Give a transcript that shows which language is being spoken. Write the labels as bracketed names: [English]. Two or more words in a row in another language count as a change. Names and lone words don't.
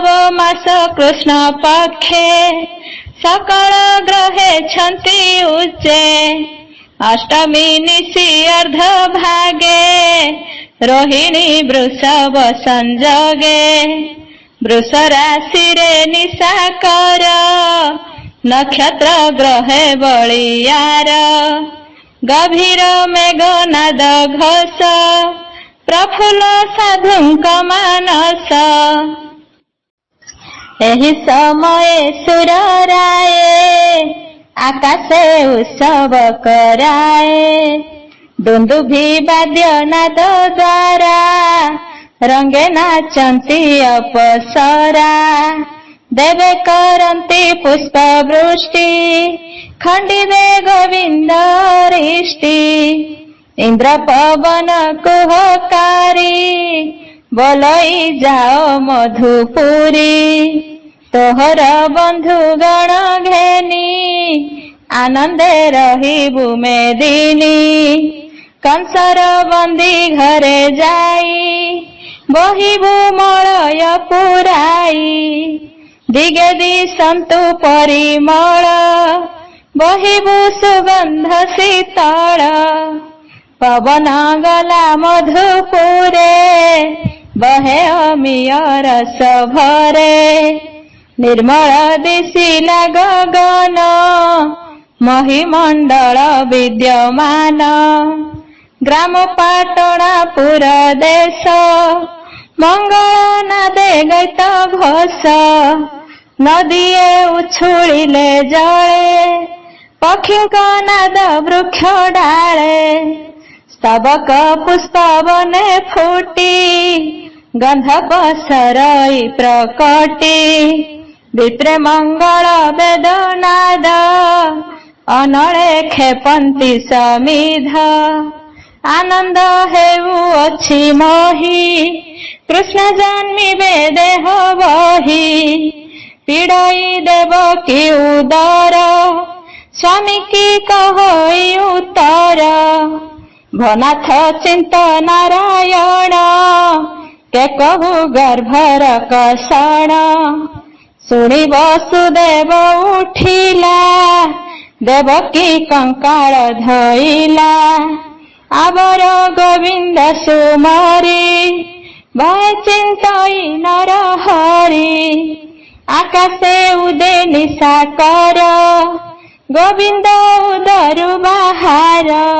[Odia] ମାସ କୃଷ୍ଣ ପକ୍ଷେ ସକଳ ଗ୍ରହେ ଛନ୍ତି ଉଚ୍ଚେ ଅଷ୍ଟମୀ ନିଶି ଅର୍ଦ୍ଧ ଭାଗେ ରୋହିଣୀ ବୃଷଭ ସଂଯୋଗେ ବୃଷ ରାଶି ରେ ନିଶାକର ନକ୍ଷତ୍ର ଗ୍ରହେ ବଳିଆର ଗଭୀର ମେଘନାଦ ଘୋଷ ପ୍ରଫୁଲ୍ଲ ସାଧୁଙ୍କ ମାନସ ଏହି ସମୟ ସୁର ରାୟେ ଆକାଶେ ଉତ୍ସବ କରାଏ ଦୁନ୍ଦୁଭି ବାଦ୍ୟ ନାଦ ଦ୍ୱାରା ରଙ୍ଗେ ନାଚନ୍ତି ଅପସରା ଦେବେ କରନ୍ତି ପୁଷ୍ପ ବୃଷ୍ଟି ଖଣ୍ଡିବେ ଗୋବିନ୍ଦ ରିଷ୍ଟି ଇନ୍ଦ୍ର ପବନ କୁହକାରୀ ବୋଲଇ ଜାଓ ମଧୁପୁରୀ ତୋହର ବନ୍ଧୁ ଗଣ ଘେନି ଆନନ୍ଦେ ରହିବୁ ମେଦିନୀ କଂସର ବନ୍ଦୀ ଘରେ ଯାଇ ବହିବୁ ମଳୟ ପୁରାଇ ଦିଗେ ଦିଶନ୍ତୁ ପରିମଳ ବହିବୁ ସୁଗନ୍ଧ ଶୀତଳ ପବନ ଗଲା ମଧୁପୁରେ ବହେ ଅମୀୟ ରସ ଭରେ ନିର୍ମଳ ଦିଶିଲା ଗଗନ ମହୀମଣ୍ଡଳ ବିଦ୍ୟମାନ ଗ୍ରାମ ପାଟଣାପୁର ଦେଶ ମଙ୍ଗଳ ନାଦେ ଗୀତ ଘୋଷ ନଦୀଏ ଉଛୁଳିଲେ ଜଳେ ପକ୍ଷୀଙ୍କ ନାଦ ବୃକ୍ଷ ଡାଳେ ସ୍ତବକ ପୁଷ୍ପ ବନେ ଫୁଟି ଗନ୍ଧ ପସରଇ ପ୍ରକଟି ବିପ୍ରେ ମଙ୍ଗଳ ବେଦନାଦ ଅନଳେ ଖେପନ୍ତି ସମିଧ ଆନନ୍ଦ ହେଉଅଛି ମୋହି କୃଷ୍ଣ ଜନ୍ମିବେ ଦେହ ବହି ପୀଡ଼ଇ ଦେବକୀ ଉଦର ସ୍ୱାମୀ କି କହୋଇ ଉତ୍ତର ଭନାଥ ଚିନ୍ତ ନାରାୟଣ କେ କହୁ ଗର୍ଭର କଷଣ ଶୁଣି ବସୁଦେବ ଉଠିଲା ଦେବକୀ କଙ୍କାଳ ଧଇଲା ଆବର ଗୋବିନ୍ଦ ସୁମରି ଭୟ ଚିନ୍ତଇ ନର ହରି ଆକାଶେ ଉଦେ ନିଶାକର ଗୋବିନ୍ଦ ଉଦରୁ ବାହାର